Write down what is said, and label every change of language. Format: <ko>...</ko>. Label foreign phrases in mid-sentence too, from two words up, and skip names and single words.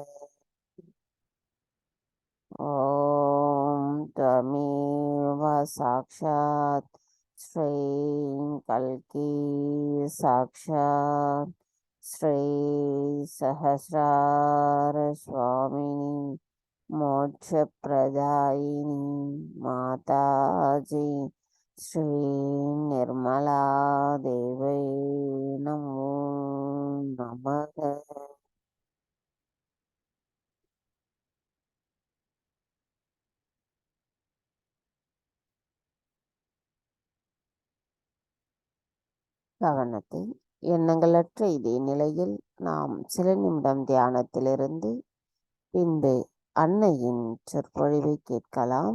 <sa>ओम त्वमेव साक्षात् श्री कल्की साक्षात् श्री सहस्रार स्वामिनी मोक्ष प्रदायिनी माताजी श्री निर्मला देवी नमो नमः।</sa> <ta>கவனத்தை எண்ணங்களற்ற இதே நிலையில் நாம் சில நிமிடம் தியானத்திலிருந்து பின்பு அன்னையின் சொற்பொழிவை கேட்கலாம்.</ta>